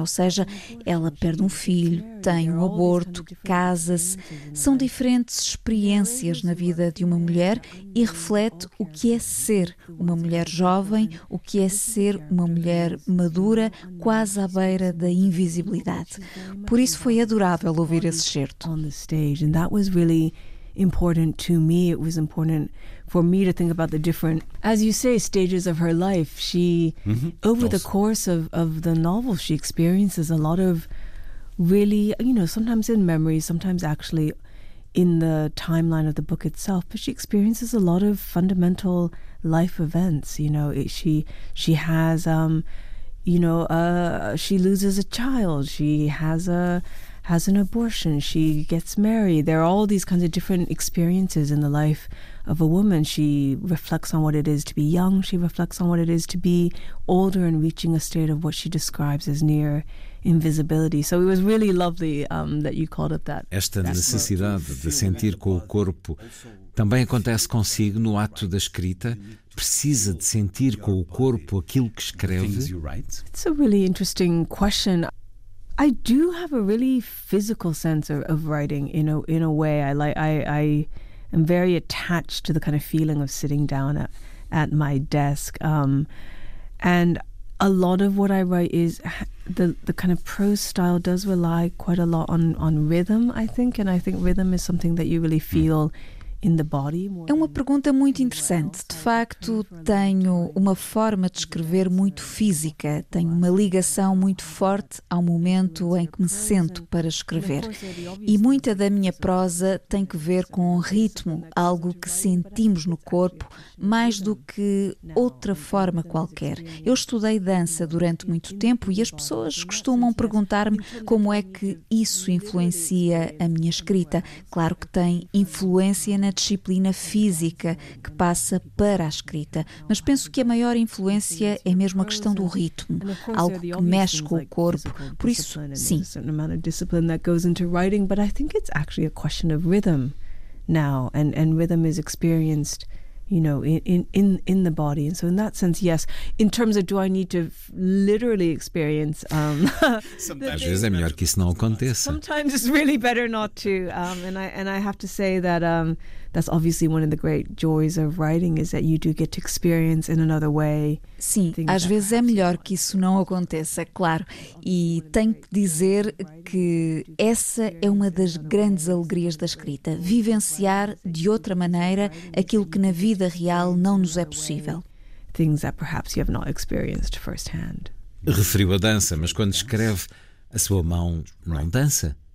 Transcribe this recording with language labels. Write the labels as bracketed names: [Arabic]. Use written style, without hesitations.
[Portuguese] Ou seja, ela perde um filho, tem um aborto, casa-se. São diferentes experiências na vida de uma mulher e reflete o que é ser uma mulher jovem, o que é ser uma mulher madura, quase à beira da invisibilidade. Por isso foi adorável ouvir esse excerto. [English] On the stage, and that was really important to me. It was important for me to think about the different, as you say, stages of her life. She, over the course of the novel, she experiences a lot of really, you know, sometimes in memory, sometimes actually in the timeline of the book itself, but she experiences a lot of fundamental life events. You know, she has, you know, she loses a child, she has an abortion, she gets married. There are all these kinds of different experiences in the life of a woman. She reflects on what it is to be young, she reflects on what it is to be older and reaching a state of what she describes as near invisibility. So it was really lovely that you called it that. [Portuguese] Esta necessidade de sentir com o corpo também acontece consigo no ato da escrita. Precisa de sentir com o corpo aquilo que escreve? [English] It's a really interesting question. I do have a really physical sense of writing in a way. I am very attached to the kind of feeling of sitting down at my desk. And a lot of what I write is the kind of prose style does rely quite a lot on rhythm, I think. And I think rhythm is something that you really feel. [Portuguese] É uma pergunta muito interessante. De facto, tenho uma forma de escrever muito física. Tenho uma ligação muito forte ao momento em que me sento para escrever. E muita da minha prosa tem que ver com o ritmo, algo que sentimos no corpo, mais do que outra forma qualquer. Eu estudei dança durante muito tempo e as pessoas costumam perguntar-me como é que isso influencia a minha escrita. Claro que tem influência na disciplina física que passa para a escrita, mas penso que a maior influência é mesmo a questão do ritmo, algo que mexe com o corpo. Por isso, sim. [English] A certain amount of discipline that goes into writing, but I think it's actually a question of rhythm now, and rhythm is experienced, you know, in the body. And so in that sense, yes. In terms of, do I need to literally experience [Portuguese] às vezes é melhor que isso não aconteça. [English] Sometimes it's really better not to. And I have to say that that's obviously one of the great joys of writing is that you do get to experience in another way. [Portuguese] Sim, às vezes é melhor que isso não aconteça, claro. E tenho que dizer que essa é uma das grandes alegrias da escrita, vivenciar de outra maneira aquilo que na vida real não nos é possível. [English] Things that perhaps you have not experienced firsthand. [Portuguese] Referiu a dança, mas quando escreve, a sua mão não dança.